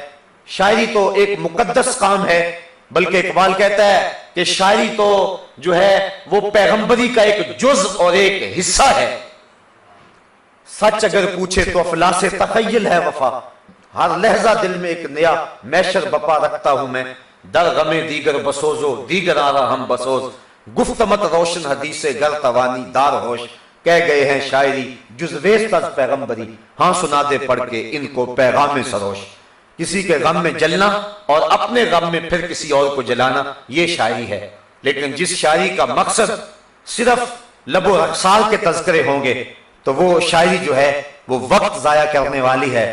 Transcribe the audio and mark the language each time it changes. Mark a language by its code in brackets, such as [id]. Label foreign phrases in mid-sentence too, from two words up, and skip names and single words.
[ur] شاعری تو ایک مقدس کام ہے، بلکہ اقبال کہتا ہے کہ شاعری تو جو ہے وہ پیغمبری کا ایک جز اور ایک حصہ ہے۔ سچ اگر پوچھے تو افلاس تخیل ہے وفا، ہر لحظہ دل میں ایک نیا میشر بپا رکھتا ہوں میں، [fa] در غم دیگر بسوزو دیگر آرا ہم بسوز، گفتمت روشن حدیث گر توانی دار ہوش، [ur] کہہ گئے ہیں [fa] شاعری جزویست از پیغمبری، [ur] ہاں سنا دے پڑھ کے ان کو پیغام سروش۔ کسی کے غم میں جلنا اور اپنے غم میں پھر کسی اور کو جلانا یہ شاعری ہے، لیکن جس شاعری کا مقصد صرف لب و رخسار کے تذکرے ہوں گے تو وہ شاعری جو ہے وہ وقت ضائع کرنے والی ہے۔